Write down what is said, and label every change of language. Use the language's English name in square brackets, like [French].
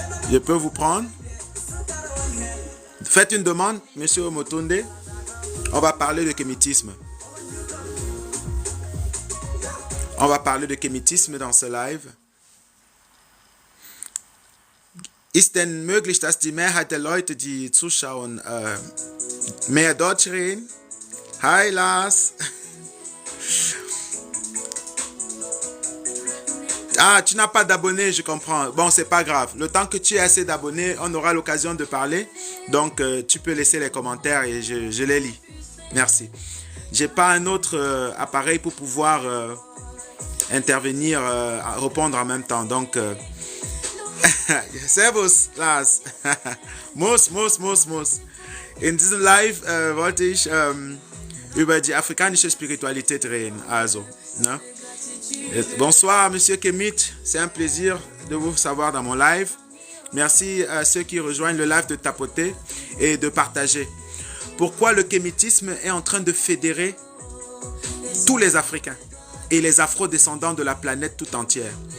[French] Je peux vous prendre. Faites une demande, Monsieur Omotunde. On va parler de kémitisme. On va parler de kémitisme dans ce live. [German] Ist denn möglich, dass die Mehrheit der Leute, die zuschauen, mehr Deutsch reden? [English] Hi Lars. [French] Ah, tu n'as pas d'abonnés, je comprends. Bon, c'est pas grave. Le temps que tu aies assez d'abonnés, on aura l'occasion de parler. Donc, tu peux laisser les commentaires et je les lis. Merci. J'ai pas un autre appareil pour pouvoir intervenir, répondre en même temps. Donc, Servus, Lars. [German] Muss. In diesem Live wollte ich über die afrikanische Spiritualität reden. Also, ne? [French] Bonsoir, Monsieur Kemit. C'est un plaisir de vous savoir dans mon live. Merci à ceux qui rejoignent le live de tapoter et de partager. Pourquoi le kémitisme est en train de fédérer tous les Africains et les afro-descendants de la planète tout entière.